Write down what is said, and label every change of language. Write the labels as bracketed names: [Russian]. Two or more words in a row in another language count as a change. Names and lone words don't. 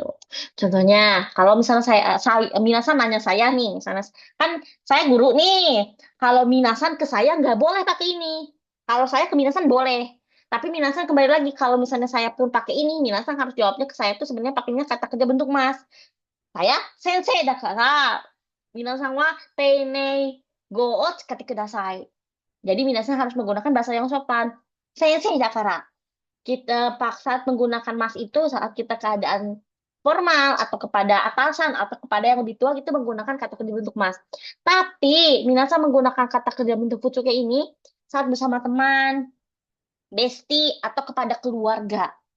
[Indonesian] Contohnya, kalau misalnya Minasan nanya saya nih, misalnya kan saya guru nih. Kalau Minasan ke saya nggak boleh pakai ini. Kalau saya ke Minasan boleh. Tapi Minasan kembali lagi, kalau misalnya saya pun pakai ini, Minasan harus jawabnya ke saya tuh sebenarnya pakainya kata kerja bentuk mas. [Japanese] Saya sensei da kara. Minasan wa teinei go o tsukatte kudasai. [Indonesian] Jadi minasan harus menggunakan bahasa yang sopan. [Japanese] Sensei da kara. [Indonesian] Kita paksa menggunakan mas itu saat kita keadaan formal atau kepada atasan atau kepada yang lebih tua kita menggunakan kata kerja bentuk mas. Tapi minasan menggunakan kata kerja bentuk futsuke ini saat bersama teman, bestie atau kepada keluarga.